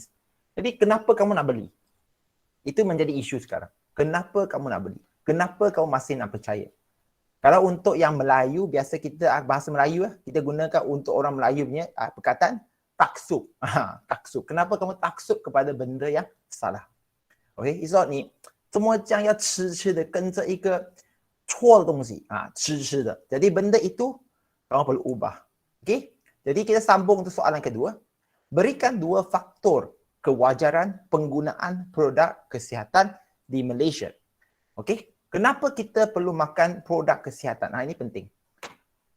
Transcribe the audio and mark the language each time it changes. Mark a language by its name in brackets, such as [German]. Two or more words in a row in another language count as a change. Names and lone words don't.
[Malay] Jadi kenapa kamu nak beli? Itu menjadi isu sekarang. Kenapa kamu nak beli? Kenapa kamu masih nak percaya? Kalau untuk yang Melayu, biasa kita bahasa Melayu, kita gunakan untuk orang Melayu punya perkataan taksub. Taksub. Kenapa kamu taksub kepada benda yang salah? [Chinese] Okay, 你说你怎么讲要痴痴的跟着一个错的东西痴痴的. [Malay] Jadi benda itu kamu perlu ubah. Okay? Jadi kita sambung untuk soalan kedua. Berikan 2 faktor kewajaran penggunaan produk kesihatan di Malaysia. Okey? Kenapa kita perlu makan produk kesihatan? Ini penting.